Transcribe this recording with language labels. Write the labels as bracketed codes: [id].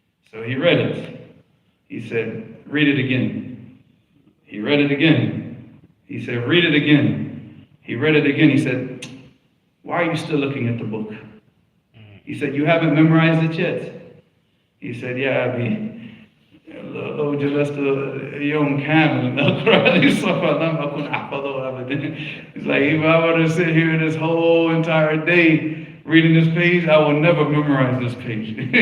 [en] So he read it. He said, read it again. He read it again. He said, read it again. He read it again. He said, why are you still looking at the book? He said, you haven't memorized it yet. He said, yeah, Abi. [ar] لو جلست يوم كامل أقرأ لي صفحة لم أكن أحفظها أبدا. [en] It's like, if I were to sit here this whole entire day reading this page, I will never memorize this page.